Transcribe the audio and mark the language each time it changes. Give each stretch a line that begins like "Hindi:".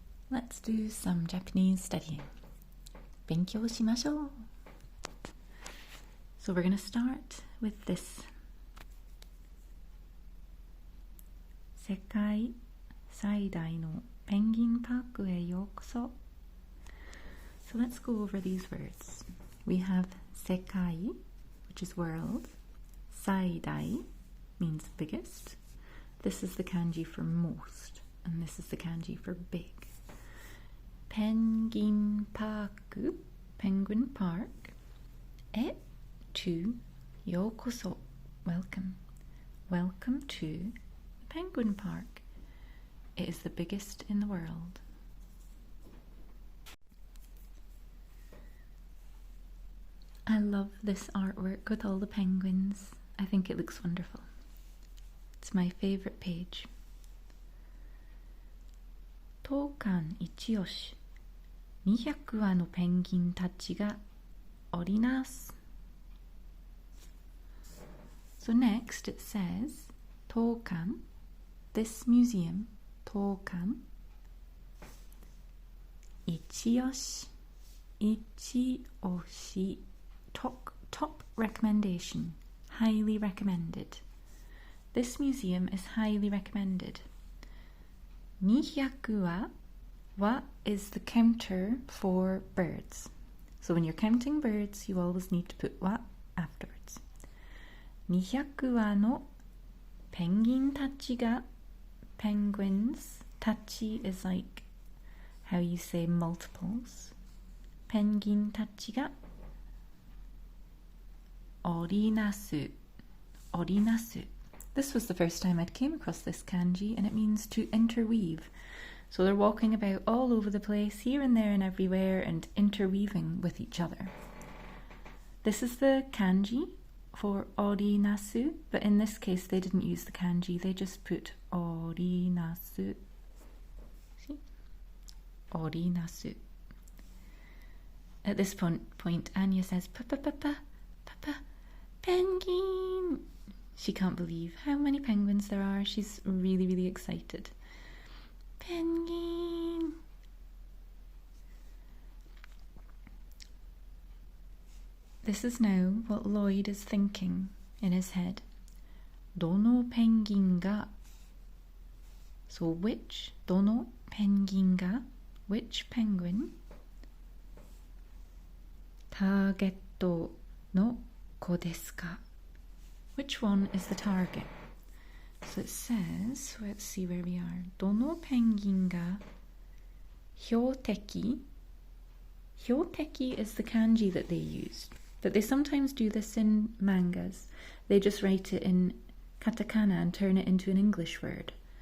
English: Let's do some Japanese studying.
Japanese: 勉強しましょう.
English: So we're going to start with this.
Japanese: 世界最大のペンギンパークへようこそ.
English: So let's go over these words. We have 世界, which is world. 最大 means biggest. This is the kanji for most, and this is the kanji for big. ペンギンパーク Penguin Park. へ to ようこそ welcome. Welcome to the Penguin Park. It is the biggest in the world. I love this artwork with all the penguins. I think it looks wonderful. It's my favorite page.
Japanese: 当館一押し200羽のペンギンたちがおります.
English: So next it says 当館 this museum
Japanese: 当館一押し一押し
English: top recommendation, highly recommended. This museum is highly recommended. 200羽 is the counter for birds. So when you're counting birds, you always need to put 羽 afterwards.
Japanese: 200羽のペンギンたちが
English: penguins, たち is like how you say multiples.
Japanese: ペンギンたちがおりなす おりなす.
English: This was the first time I'd came across this kanji, and it means to interweave. So they're walking about all over the place, here and there and everywhere, and interweaving with each other. This is the kanji for orinasu, but in this case they didn't use the kanji, they just put orinasu. See? Orinasu. At this point, Anya says, Papa, penguin! She can't believe how many penguins there are. She's really, really excited. Penguin! This is now what Lloyd is thinking in his head.
Japanese: どのペンギンが
English: So which どのペンギンが Which penguin
Japanese: ターゲットの子ですか
English: Which one is the target? So it says, let's see where we are.
Japanese: どのペンギンが標的
English: 標的 is the kanji that they used. But they sometimes do this in mangas. They just write it in katakana and turn it into an English word.